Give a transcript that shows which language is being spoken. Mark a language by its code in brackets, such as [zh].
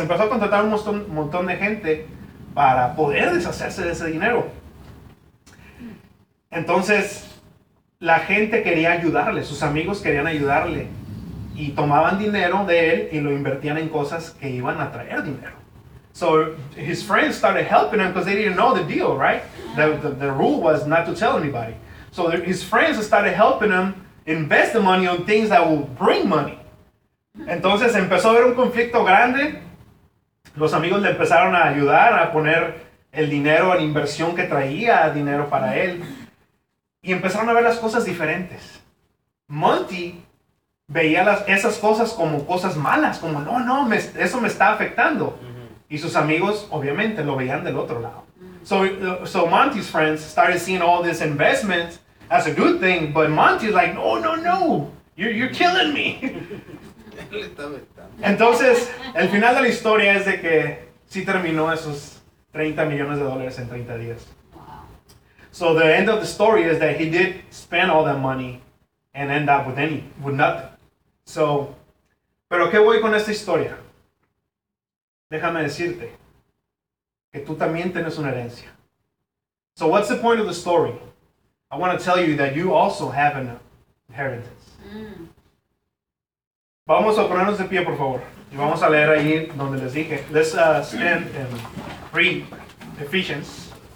[es] Empezó a contratar un montón de gente para poder deshacerse de ese dinero. Entonces, la gente quería ayudarle. Sus amigos querían ayudarle. Y tomaban dinero de él y lo invertían en cosas que iban a traer dinero. [en] So his friends started helping him because they didn't know the deal, right? The rule was not to tell anybody. So his friends started helping him invest the money on things that will bring money. [es] Entonces empezó a haber un conflicto grande. Los amigos le empezaron a ayudar a poner el dinero en inversión que traía dinero para él. Y empezaron a ver las cosas diferentes. Monty veía esas cosas como cosas malas, como no, eso me está afectando. Y sus amigos, obviamente, lo veían del otro lado. [en] So Monty's friends started seeing all this investment as a good thing, but Monty's like, no, you're killing me. [es] Entonces, el final de la historia es de que sí terminó esos 30 millones de dólares en 30 días. [en] So the end of the story is that he did spend all that money and end up with nothing. [es] So, ¿pero qué voy con esta historia? Déjame decirte que tú también tienes una herencia. [en] So what's the point of the story? I want to tell you that you also have an inheritance. [es] Vamos a ponernos de pie, por favor. Y vamos a leer ahí donde les dije. [en] Let's stand and read Ephesians.